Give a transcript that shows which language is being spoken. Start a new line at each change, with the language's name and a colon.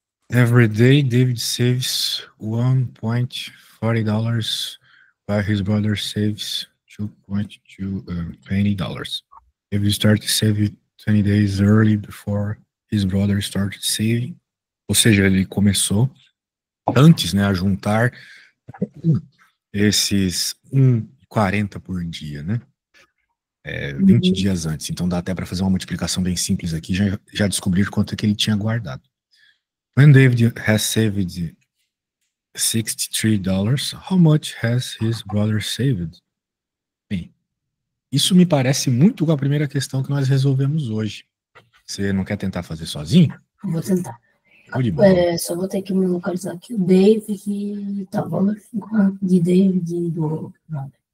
English: Every day, David saves $1.40 while his brother saves $2.20. David started saving 20 days early before his brother started saving.
Portuguese: Ou seja, ele começou antes, né, a juntar esses 1,40 por dia, né? 20 dias antes. Então dá até para fazer uma multiplicação bem simples aqui, já descobrir quanto é que ele tinha guardado.
English: When David has saved $63, how much has his brother saved?
Portuguese: Bem, isso me parece muito com a primeira questão que nós resolvemos hoje. Você não quer tentar fazer sozinho? Vou tentar. De bola. Só vou ter que me localizar aqui. O David, que tá, valor de David do. Não.